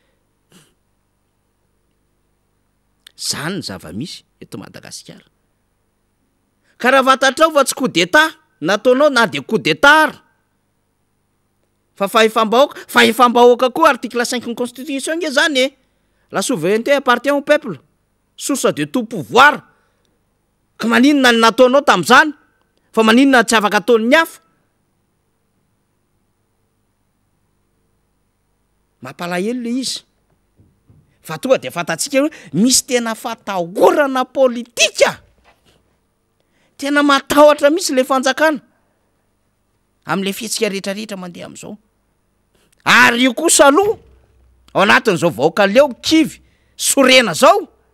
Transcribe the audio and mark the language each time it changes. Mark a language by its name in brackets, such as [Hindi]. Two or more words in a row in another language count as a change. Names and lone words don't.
[Malagasy] zany ny zava-misy eto Madagasikara ka raha vatatrao fa tsy [French] coup d'état [Malagasy] nataonao na de [French] coup d'état [Malagasy] fa fahefam-bahoaka koa article 5 ny constitution nge zany [French] la souveraineté appartient au peuple source de tout pouvoir [Malagasy] ka maninona ny nataonao tam'izany fa maninona tsy afaka ataon'ny hafa mampalahelo le izy fa tonga de fatatsika hoe misy tena fatahorana politika tena matahotra misy le fanjakana amin'le fihetsika rehetrarehetra mandeha am'izao ary io kosa aloha ao anatin'izao vahoaka leo kivy sorena zao